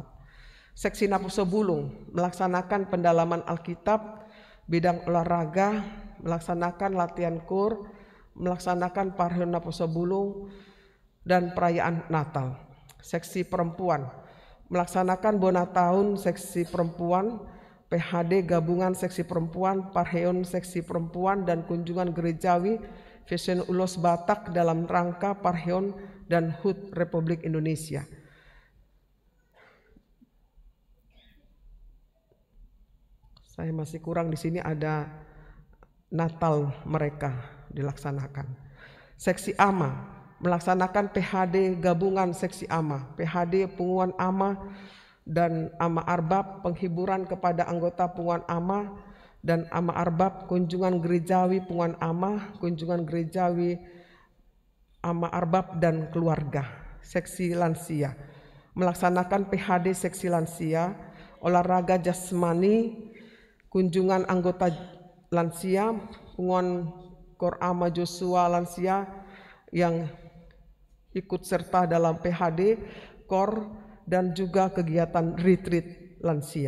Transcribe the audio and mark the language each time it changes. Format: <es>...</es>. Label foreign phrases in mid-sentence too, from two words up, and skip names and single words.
<id>Seksi Napuso Bulung melaksanakan pendalaman Alkitab, bidang olahraga, melaksanakan latihan kur, melaksanakan Parheon Naposo Bulung dan perayaan Natal. Seksi perempuan melaksanakan Bona Tahun seksi perempuan, PHD gabungan seksi perempuan, Parheon seksi perempuan, dan kunjungan gerejawi Fashion Ulos Batak dalam rangka Parheon dan HUT Republik Indonesia. Saya masih kurang di sini ada Natal mereka dilaksanakan. Seksi AMA melaksanakan PHD gabungan seksi AMA, PHD pengumuman AMA dan AMA Arbab, penghiburan kepada anggota pengumuman AMA dan AMA Arbab, kunjungan gerejawi pengumuman AMA, kunjungan gerejawi AMA Arbab dan keluarga. Seksi lansia melaksanakan PHD seksi lansia, olahraga jasmani, kunjungan anggota lansia, pengumuman Kor AMA Joshua lansia yang ikut serta dalam PHD, KOR, dan juga kegiatan retreat lansia.</id>